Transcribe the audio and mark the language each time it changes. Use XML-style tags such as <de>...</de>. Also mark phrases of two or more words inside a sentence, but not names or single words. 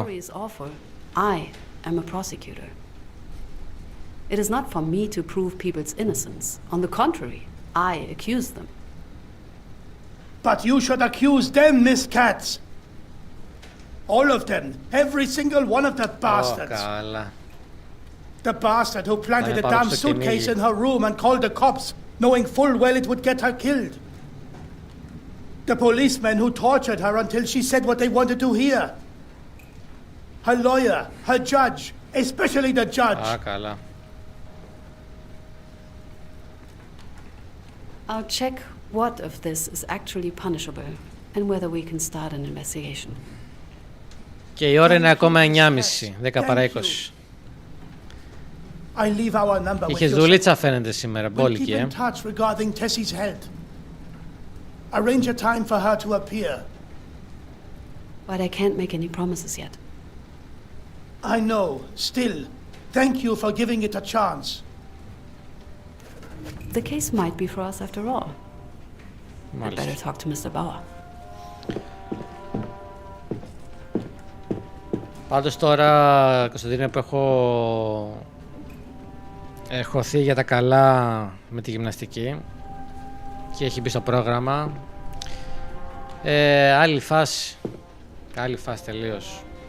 <en>the story is awful, I am a prosecutor. It is not for me to prove people's innocence. On the contrary, I accuse them. But you should accuse them, Miss Katz. All of them. Every single one of the bastards.</en> <el>Καλά.</el> <en>The bastard who planted</en> <el>Πάνε</el> <en>a</en> <el>πάνω</el> <en>damn</en> <el>στο</el> <en>suitcase</en> <el>κυνήγι.</el> <en>in her room and called the cops, knowing full well it would get her killed. The policeman who tortured her until she said what they wanted to hear. Her lawyer, her judge, especially the judge.</en> <el>Α, καλά.</el> <en>I'll check what of this is actually punishable and whether we can start an investigation.</en> <el>Και η ώρα είναι ακόμα 9.30, 10 παρά 20.</el> <en>I leave our number with</en> <el>Είχες</el> <en>your</en> <el>δουλίτσα φαίνεται σήμερα,</el> <en>We'll</en> <el>μπόλικη,</el> <en>keep in touch regarding Tessie's health. Arrange a time for her to appear. But I can't make any promises yet. I know. Still, thank you for giving it a chance. The case might be for us after all. I'd</en> <el>Μάλιστα.</el> <en>better talk to Mr. Bauer.</en> <el>Πάντως τώρα, Κωνσταντίνε, που έχω ερχοθεί για τα καλά με τη γυμναστική και έχει μπει στο πρόγραμμα, άλλη φάση τελείως.</el>